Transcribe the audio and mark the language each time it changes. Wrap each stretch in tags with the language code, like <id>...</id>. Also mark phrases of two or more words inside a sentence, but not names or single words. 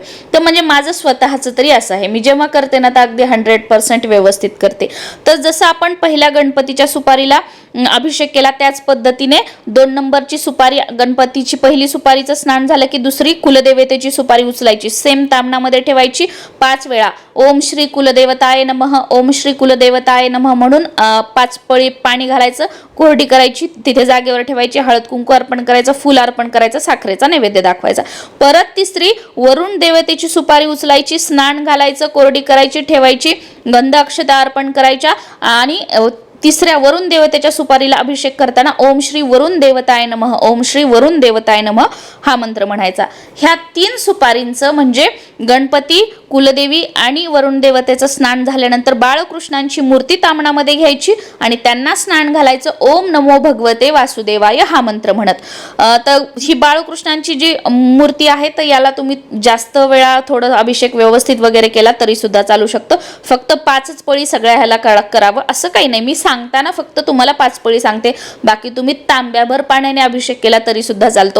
<mr>तर म्हणजे माझं स्वतःचं तरी असं आहे, मी जेव्हा करते ना तर अगदी 100% व्यवस्थित करते. तर जसं आपण पहिल्या गणपतीच्या सुपारीला अभिषेक केला त्याच पद्धतीने 2 नंबरची सुपारी, गणपतीची पहिली सुपारीचं स्नान झालं की दुसरी कुलदेवतेची सुपारी उचलायची, सेम तामणामध्ये ठेवायची 5 वेळा</mr> <sa>ओम श्री कुलदेवताय नमः, ओम श्री कुलदेवताय नमः</sa> <mr>म्हणून 5 पळी पाणी घालायचं, कोरडी करायची, तिथे जागेवर ठेवायची, हळद कुंकू अर्पण करायचं, फूल अर्पण करायचं, साखरेचा नैवेद्य दाखवायचा. परत तिसरी वरुण देवतेची सुपारी उचलायची, स्नान घालायचं, कोरडी करायची, ठेवायची, गंध अक्षता अर्पण करायच्या आणि तिसऱ्या वरुण देवतेच्या सुपारीला अभिषेक करताना</mr> <sa>ओम श्री वरुण देवताय नमः, ओम श्री वरुण देवताय नमः</sa> <mr>हा मंत्र म्हणायचा. ह्या 3 सुपारींचं म्हणजे गणपती, कुलदेवी आणि वरुण देवतेचं स्नान झाल्यानंतर बाळकृष्णांची मूर्ती तामणामध्ये घ्यायची आणि त्यांना स्नान घालायचं,</mr> <sa>ओम नमो भगवते वासुदेवाय</sa> <mr>हा मंत्र म्हणत. तर ही बाळकृष्णांची जी मूर्ती आहे तर याला तुम्ही जास्त वेळा थोडं अभिषेक व्यवस्थित वगैरे केला तरी सुद्धा चालू शकतो. फक्त 5च पळी सगळ्या ह्याला करावं असं काही नाही. मी सांगताना फक्त तुम्हाला 5 पळी सांगते, बाकी तुम्ही तांब्याभर पाण्याने अभिषेक केला तरी सुद्धा चालतो.</mr>